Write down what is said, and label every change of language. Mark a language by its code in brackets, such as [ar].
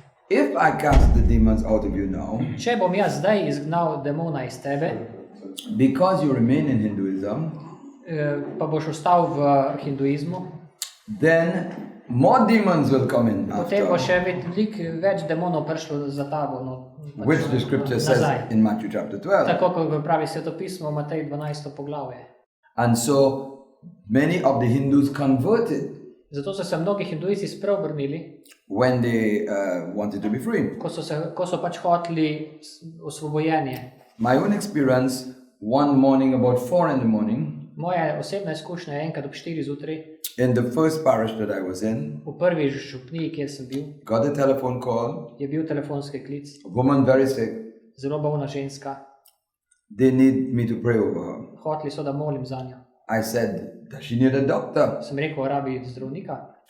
[en] If I cast the demons out of you now, [sl] Če bom jaz zdaj izgnal demona iz tebe, [en] because you remain in Hinduism, [sl] pa boš ostal v hinduizmu, [en] then more demons will come in [sl] potem bo [en] after, [sl] še več demonov prišlo za tabo. [en] which the scripture says [sl] nazaj. [en] in Matthew chapter 12. [sl] Tako kot pravi svetopismo, Matej 12. poglavje. [en] And so many of the Hindus converted [sl] Zato so se mnogi hindujci spreobrnili, [en] when they wanted to be free. [sl] ko so pač hoteli osvobojenje. [en] My own experience, one morning about 4 in the morning, [sl] Moja osebna izkušnja je enkrat ob 4 zjutraj, [en] in the first parish that I was in, [sl] v prvi župniji, kjer sem bil, [en] got a telephone call, [sl] je bil telefonski klic, [en] a woman very sick. [sl] zelo bolna ženska, [en] They need me to pray over her. [sl] hoteli so, da molim za njo. [en] I said, does she need a doctor? [sl] Sem rekel, rabi zdravnika.